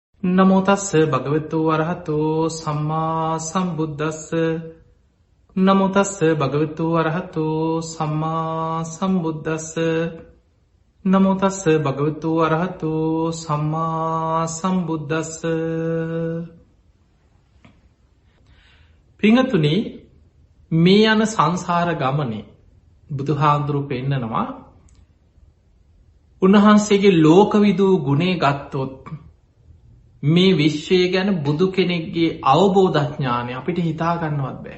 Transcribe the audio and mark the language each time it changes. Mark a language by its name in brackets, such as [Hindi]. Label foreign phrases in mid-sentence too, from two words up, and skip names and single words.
[Pali] නමෝ තස්ස භගවතු වරහතෝ සම්මා සම්බුද්දස්ස නමෝ තස්ස භගවතු වරහතෝ සම්මා සම්බුද්දස්ස නමෝ තස්ස භගවතු වරහතෝ සම්මා සම්බුද්දස්ස. [Sinhala] පිංගතුනි, මේ යන සංසාර ගමනේ බුදුහාමුදුරු පෙන්නනවා උන්වහන්සේගේ ලෝකවිදූ ගුණේ ගත්තොත් මේ විශ්වය ගැන බුදු කෙනෙක්ගේ අවබෝධඥානය අපිට හිතාගන්නවත් බෑ.